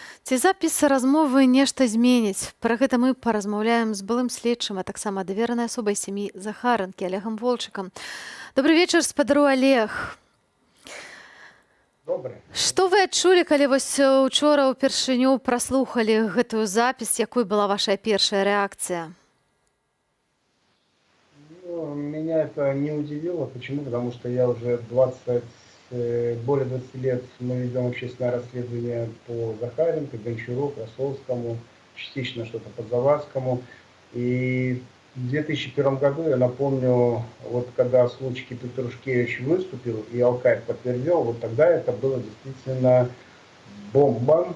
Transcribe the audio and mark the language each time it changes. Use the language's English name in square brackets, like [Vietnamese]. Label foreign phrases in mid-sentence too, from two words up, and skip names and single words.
[Belarusian] Ці запіс размовы нешта зменіць. Пра гэта мы паразмаўляем з былым следчым, а таксама даверанай асобай сям'і Захаранкі Олегам Волчыкам. Добры вечар, спадару Олег. [Russian] Добрый. [Belarusian] Што вы адчулі, калі вось учора ўпершыню праслухалі гэтую запіс, якой была ваша першая рэакцыя? Ну, [Russian] меня это не удивило. Почему? Потому что я уже более 20 лет мы ведем общественное расследование по Захаренко, Гончару, Красовскому, частично что-то по Завадскому. И в 2001 году, я напомню, вот когда случай Петрушкевич выступил и Алкаев подтвердил, вот тогда это было действительно бомба.